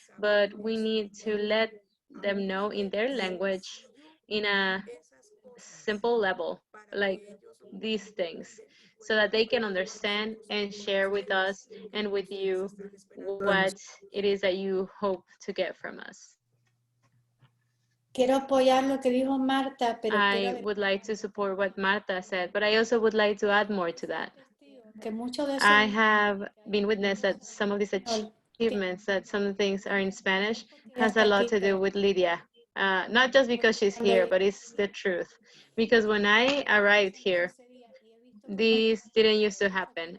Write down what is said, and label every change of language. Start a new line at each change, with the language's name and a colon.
English: But we need to let them know in their language, in a simple level, like these things, so that they can understand and share with us and with you what it is that you hope to get from us.
Spanish: Quiero apoyar lo que dijo Marta, pero
English: I would like to support what Marta said, but I also would like to add more to that.
Spanish: que muchos de
English: I
Spanish: esos
English: have been witness that some of these achievements, that some things are in Spanish, has a lot to do with Lydia. Not just because she's here, but it's the truth. Because when I arrived here, this didn't used to happen.